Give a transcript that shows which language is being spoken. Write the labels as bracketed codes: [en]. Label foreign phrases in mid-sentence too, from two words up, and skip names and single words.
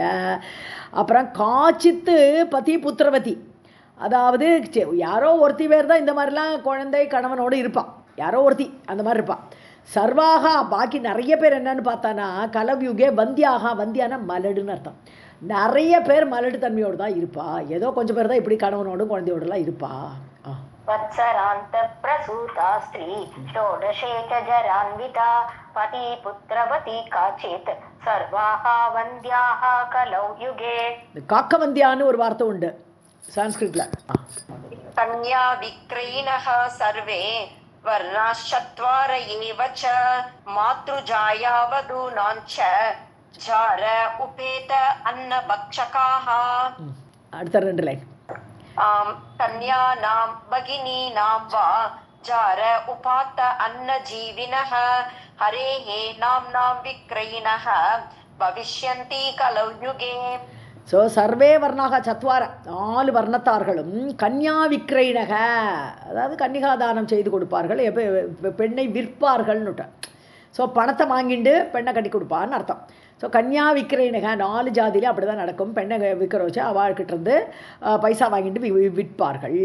[ta] அப்புறம் [sa] काचित् पति पुत्रवती, [ta] அதாவது யாரோ ஒருத்தி பேர் தான் இந்த மாதிரிலாம் குழந்தை கணவனோடு இருப்பான், யாரோ ஒருத்தி அந்த மாதிரி இருப்பான். சர்வாகா பாக்கி நிறைய பேர் என்னன்னு பார்த்தானா கலவ்யுகே வந்தியாக, வந்தியான மலடுன்னு அர்த்தம். நிறைய பேர் மலடு தன்மையோடு தான் இருப்பா, ஏதோ கொஞ்சம் பேர் தான் இப்படி கணவனோடும் குழந்தையோடலாம் இருப்பா. [sa] वत्सरान्त प्रसूता स्त्री षोडशे च जरान्विता पति पुत्रवती काचित् सर्वाः वन्द्याः कलौ युगे. [ta] காக்கவந்தியான்னு ஒரு வார்த்தை உண்டு சான்ஸ்கிரிட்ல. [sa] कन्या विक्रयिणः सर्वे वर्णाश्चत्वार एव च मातृजाया वधूनाञ्च जार उपेत अन्नभक्षकाः. [ta] அடுத்த 2 லைன். [sa] कन्यानां भगिनीनां वा जार उपात अन्नजीविनः हरेः नाम्नां विक्रयिणः भविष्यन्ति कलौ युगे. [ta] ஸோ [sa] सर्वे वर्णाः चत्वारः [ta] 4 வர்ணத்தார்களும் [sa] कन्या विक्रयिणः, [ta] அதாவது கன்னிகாதானம் செய்து கொடுப்பார்கள், பெண்ணை விற்பார்கள்னுட்ட. ஸோ பணத்தை வாங்கிட்டு பெண்ணை கட்டி கொடுப்பான்னு அர்த்தம். ஸோ [sa] कन्या विक्रयिणः [ta] 4 ஜாதியிலே அப்படி தான் நடக்கும். பெண்ணை விற்கிற வச்சு அவள்கிட்டருந்து பைசா வாங்கிட்டு விற்பார்கள்.